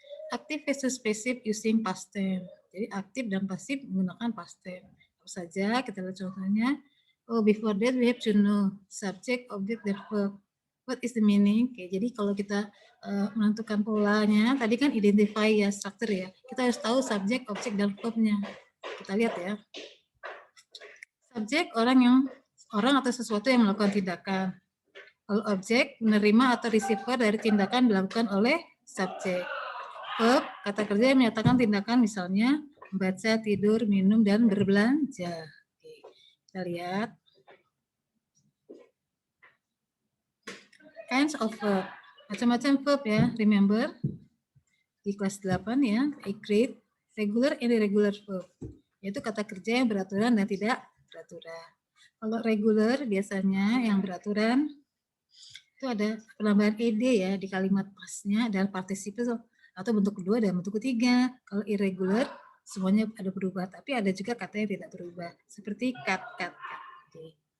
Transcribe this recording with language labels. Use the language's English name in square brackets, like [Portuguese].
[Indonesian] Aktif versus [English] passive using past tense. [Indonesian] Jadi aktif dan pasif menggunakan past tense. Apa saja kita lihat contohnya. [English] Oh, before that we have to know subject, object, [Indonesian] dan [English] verb. What is the meaning? [Indonesian] Oke, jadi kalau kita menentukan polanya, tadi kan identify ya, structure ya. Kita harus tahu subjek, objek, dan verbnya. Kita lihat ya. Subjek orang atau sesuatu yang melakukan tindakan. Kalau objek menerima atau receiver dari tindakan dilakukan oleh subjek. Verb, kata kerja yang menyatakan tindakan misalnya membaca, tidur, minum, dan berbelanja. Oke, kita lihat. [English] Kinds of verb. [Indonesian] Macam-macam verb ya, [English] remember. [Indonesian] Di kelas 8 ya, [English] create regular and irregular verb. [Indonesian] Yaitu kata kerja yang beraturan dan tidak beraturan. Kalau regular biasanya yang beraturan itu ada penambahan ed ya di kalimat pasnya dan participle atau bentuk kedua dan bentuk ketiga. Kalau irregular semuanya ada berubah, tapi ada juga kata yang tidak berubah seperti cut. Oke.